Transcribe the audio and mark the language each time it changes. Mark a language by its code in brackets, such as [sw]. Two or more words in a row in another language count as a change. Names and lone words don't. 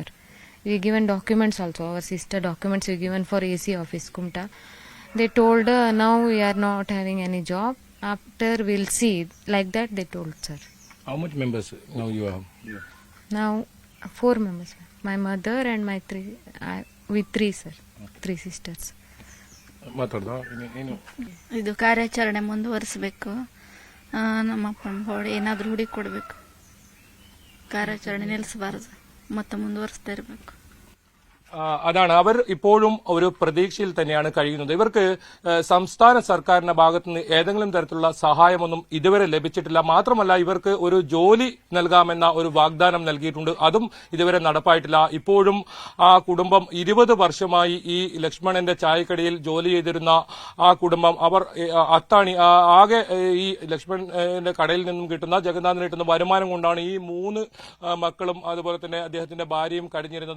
[en] We given documents also. Our sister documents we given for AC office, Kumta. They told now we are not having any job. After we'll see. Like that they told, sir. How much members now you have? Now 4 members. My mother and my 3. We 3, sir. 3 sisters. [kn] ಮಾತಾಡ್ದ ಇದು ಕಾರ್ಯಾಚರಣೆ ಮುಂದುವರಿಸಬೇಕು. ನಮ್ಮಪ್ಪನ ಬಾಡಿ ಏನಾದರೂ ಹುಡುಕಿ ಕೊಡಬೇಕು. ಕಾರ್ಯಾಚರಣೆ ನಿಲ್ಲಿಸಬಾರದು, ಮತ್ತೆ ಮುಂದುವರಿಸ್ತಾ ಇರಬೇಕು. [ml] അതാണ് അവർ ഇപ്പോഴും ഒരു പ്രതീക്ഷയിൽ തന്നെയാണ് കഴിയുന്നത്. ഇവർക്ക് സംസ്ഥാന സർക്കാരിന്റെ ഭാഗത്തുനിന്ന് ഏതെങ്കിലും തരത്തിലുള്ള സഹായമൊന്നും ഇതുവരെ ലഭിച്ചിട്ടില്ല. മാത്രമല്ല ഇവർക്ക് ഒരു ജോലി നൽകാമെന്ന ഒരു വാഗ്ദാനം നൽകിയിട്ടുണ്ട്, അതും ഇതുവരെ നടപ്പായിട്ടില്ല. ഇപ്പോഴും ആ കുടുംബം 20 വർഷമായി ഈ ലക്ഷ്മണന്റെ ചായക്കടയിൽ ജോലി ചെയ്തിരുന്ന ആ കുടുംബം അവർ അത്താണി ആകെ ഈ ലക്ഷ്മണന്റെ കടയിൽ നിന്നും കിട്ടുന്ന ജഗന്നാഥിന് കിട്ടുന്ന വരുമാനം കൊണ്ടാണ് ഈ 3 മക്കളും അതുപോലെ തന്നെ അദ്ദേഹത്തിന്റെ ഭാര്യയും കഴിഞ്ഞിരുന്നത്.